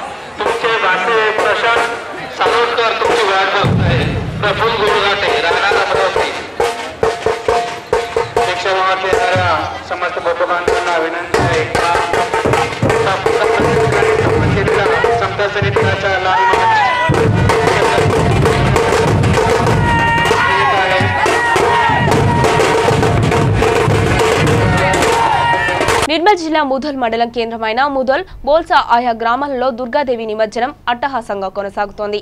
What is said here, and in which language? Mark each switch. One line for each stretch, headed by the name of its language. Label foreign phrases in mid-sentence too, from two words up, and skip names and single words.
Marathi: तुमचे भाषे प्रशासन सालोदकर तुमची वाट बघत आहे. प्रफुल्ल गुरुघाटे राहणार अमरावती शिक्षणावर येणाऱ्या समस्त बंधूबांधवांना विनंती आहे समता समितीचा लाल
Telugu: నిర్మల్ జిల్లా ముధోల్ మండలం కేంద్రమైన ముధోల్ బోల్సా ఆయా గ్రామాలలో దుర్గాదేవి నిమజ్జనం అట్టహాసంగా కొనసాగుతోంది.